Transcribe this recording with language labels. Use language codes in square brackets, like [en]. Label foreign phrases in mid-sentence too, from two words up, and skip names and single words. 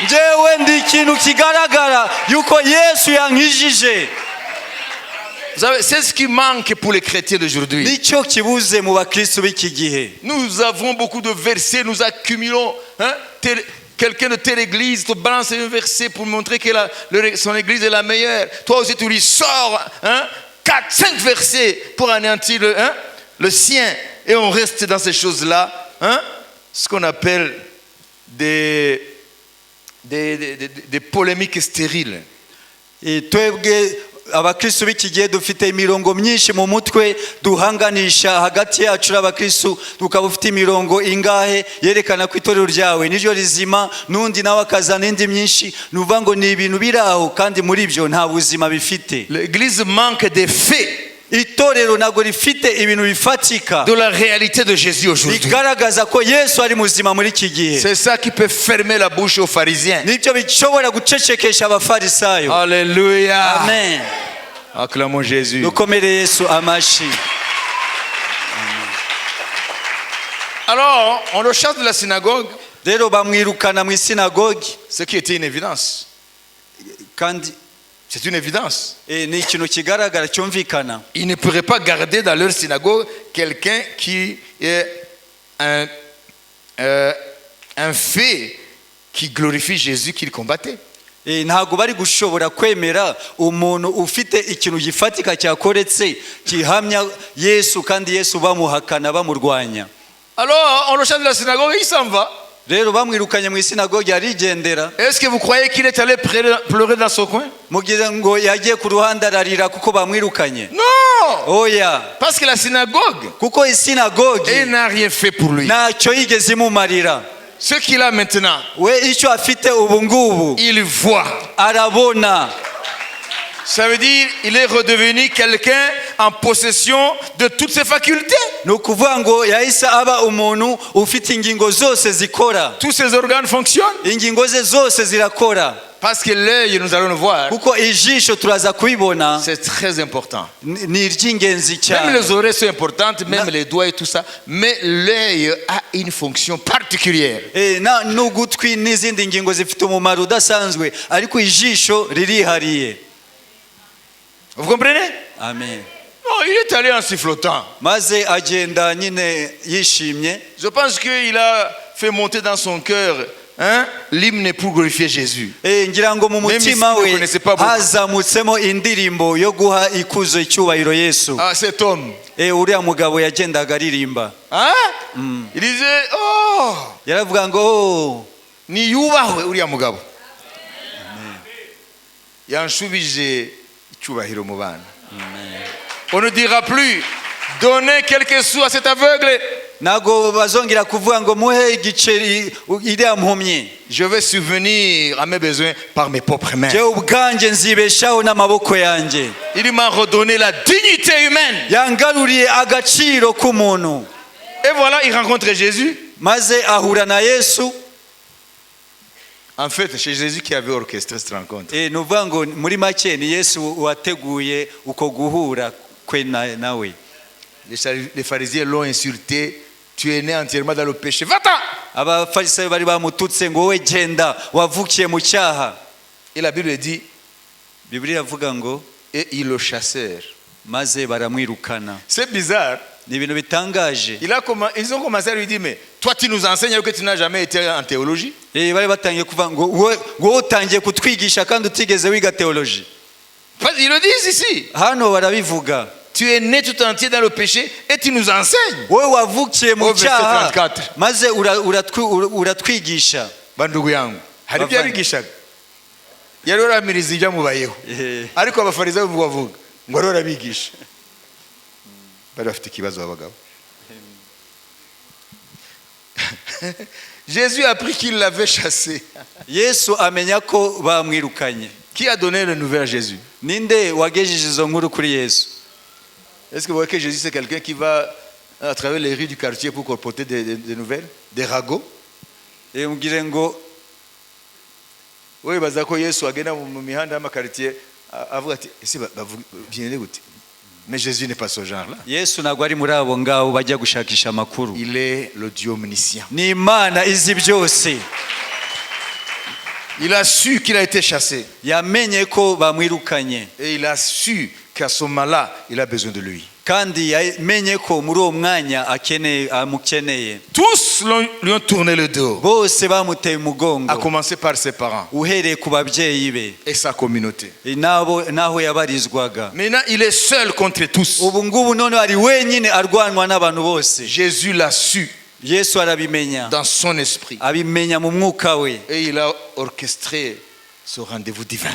[rw] Njyewe ndi ikintu kigaragara yuko Yesu yankijije. [fr] Vous savez, c'est ce qui manque pour les chrétiens d'aujourd'hui. [rw] Nicyo kibuze mu bakristo b'iki gihe. [fr] Nous avons beaucoup de versets, nous accumulons. Quelqu'un de telle église te balance un verset pour montrer que son église est la meilleure. Toi aussi, tu lui sors 4-5 versets pour anéantir le sien. Et on reste dans ces choses-là. Ce qu'on appelle des polémiques stériles. [rw] Et twebwe abakristo b'iki gihe dufite imirongo myinshi mu mutwe duhanganisha hagati yacu n'abakristo, tukaba ufite imirongo ingahe yerekana ko itorero ryawe niryo rizima, n'undi nawe akazana indi myinshi, nuvuga ngo ni ibintu biri aho kandi muri byo nta buzima bifite. [fr] L'église manque des faits. [rw] Itorero ntabwo rifite ibintu bifatika [fr] de la réalité de Jésus aujourd'hui. [rw] bigaragaza ko Yesu ari muzima muri iki gihe. [fr] C'est ça qui peut fermer la bouche aux pharisiens. [rw] Nibyo bishobora gucecekesha abafarisayo. [fr] Alléluia. Amen. Acclamons Jésus. [rw] Dukomere Yesu amashi. [fr] Alors, on le chasse de la synagogue, [rw] Rero bamwirukana mu sinagogi, [fr] ce qui était une évidence. [rw] kandi [fr] C'est une évidence. [rw] ni ikintu kigaragara cyumvikana. [fr] Ils ne pourraient pas garder dans leur synagogue quelqu'un qui est un fait qui glorifie Jésus qu'ils combattaient. [rw] Ntabwo bari gushobora kwemera umuntu ufite ikintu gifatika cyakoretse kihamya Yesu kandi Yesu bamuhakana bamurwanya. [fr] Alors, on le chasse de la synagogue et il s'en va. [rw] Rero bamwirukanye mu sinagogi arigendera. [fr] Est-ce que vous croyez qu'il est allé pleurer dans son coin? [rw] Mugize ngo yagiye ku ruhande ararira kuko bamwirukanye? [fr] Non! [rw] Oya. [fr] Parce que la synagogue, [rw] Kuko isinagogi [fr] elle n'a rien fait pour lui. [rw] ntacyo yigeze imumarira. [fr] Ce qu'il a maintenant, [rw] We icyo afite ubu ngubu [fr] il voit. [rw] arabona. [fr] Ça veut dire il est redevenu quelqu'un en possession de toutes ses facultés. [rw] Ni ukuvuga ngo yahise aba umuntu ufite ingingo zose zikora. [fr] Tous ses organes fonctionnent. [rw] Ingingo ze zose zirakora. [fr] Parce que l'œil, nous allons le voir, [rw] Kuko ijisho turaza kubibona [fr] c'est très important. [rw] ni iry'ingenzi [fr] Même [rw] cyane. [fr] les oreilles sont importantes, même les doigts et tout ça. Mais l'œil a une fonction particulière. [rw] N'ugutwi n'izindi ngingo zifite umumaro udasanzwe, ariko ijisho ririhariye. [fr] Vous comprenez? Amen. Non, il est allé en sifflotant. [rw] Maze agenda nyine yishimye. [fr] Je pense qu'il a fait monter dans son cœur l'hymne pour glorifier Jésus. [rw] Ngira ngo mu mutima we hazamutsemo indirimbo yo guha ikuzo icyubahiro Yesu. [fr] Ah, cet homme. [rw] Uriya mugabo yagendaga aririmba. [fr] Il disait, oh, [rw] yaravuga ngo ni yubahwe uriya mugabo. Yanshubije icyubahiro mu bana. [fr] On ne dira plus, donnez quelques sous à cet aveugle. [rw] Nago bazongera kuvuga ngo muhe igiceri iriya mpumyi. [fr] Je vais subvenir à mes besoins par mes propres mains. [rw] Je ubwanjye nzibeshaho n'amaboko yanjye. [fr] Il m'a redonné la dignité humaine. [rw] Yangaruriye agaciro k'umuntu. [fr] Et voilà, il rencontre Jésus. [rw] Maze ahura na Yesu. [fr] En fait, c'est Jésus qui avait orchestré cette rencontre. [rw] Nuvuga ngo muri make ni Yesu wateguye uko guhura kwe nawe. [fr] Les pharisiens l'ont insulté. Tu es né entièrement dans le péché. Va-t'en! [rw] Abafarisayo bari bamututse ngo wowe genda wavukiye mu cyaha. [fr] Et la Bible dit, [rw] Bibiliya avuga ngo [fr] et ils le chassèrent. [rw] maze baramwirukana. [fr] C'est bizarre. [rw] Ni ibintu bitangaje. [fr] Ils ont commencé à lui dire, mais toi tu nous enseignes alors que tu n'as jamais été en théologie. [rw] Bari batangiye kuvuga ngo wowe utangiye kutwigisha kandi utigeze wiga theology. [fr] Ils le disent ici. [rw] Hano barabivuga. [fr] Tu es né tout entier dans le péché et tu nous enseignes. [rw] Wowe wavukiye mu [fr] Au verset [rw] cyaha [fr] 34. [rw] maze uratwigisha. [sw] Bandugu yangu, [rw] hari ibyo yabigishaga. Yari aramiriza ibyo amubayeho. Ariko abafarisayo bavuga ngo rero arabigisha. Bari bafite ikibazo abagabo. [fr] Jésus a appris qu'il l'avait chassé. [rw] Yesu amenya ko bamwirukanye. [fr] Qui a donné la nouvelle à Jésus? [rw] Ninde wagejeje izo nkuru kuri Yesu? [fr] Est-ce que vous voyez que Jésus c'est quelqu'un qui va à travers les rues du quartier pour colporter des nouvelles, des ragots? [rw] Mugire ngo Oui, baza ko Yesu agenda mu mihanda y'amakartier avuga ati ese bavuga gute? [fr] Mais Jésus n'est pas ce genre-là. [rw] Yesu ntabwo ari muri abo ngabo bajya gushakisha amakuru. [fr] Il est le Dieu omniscient. [rw] Ni Imana izi byose. [fr] Il a su qu'il a été chassé. [rw] Yamenye ko bamwirukanye. [fr] Et il a su qu'à ce moment-là, il a besoin de lui. [rw] Kandi yamenye ko muri uwo mwanya amukeneye. [fr] Tous lui ont tourné le dos. [rw] Bose bamuteye umugongo. [fr] À commencer par ses parents. [rw] Uhereye ku babyeyi be. [fr] Et sa communauté. [rw] Naho yabarizwaga. [fr] Maintenant, il est seul contre tous. [rw] Ubu ngubu none ari wenyine arwanwa n'abantu bose. [fr] Jésus l'a su. [rw] Yesu arabimenya. [fr] Dans son esprit. [rw] Abimenya mu mwuka we. [fr] Et il a orchestré ce rendez-vous divin.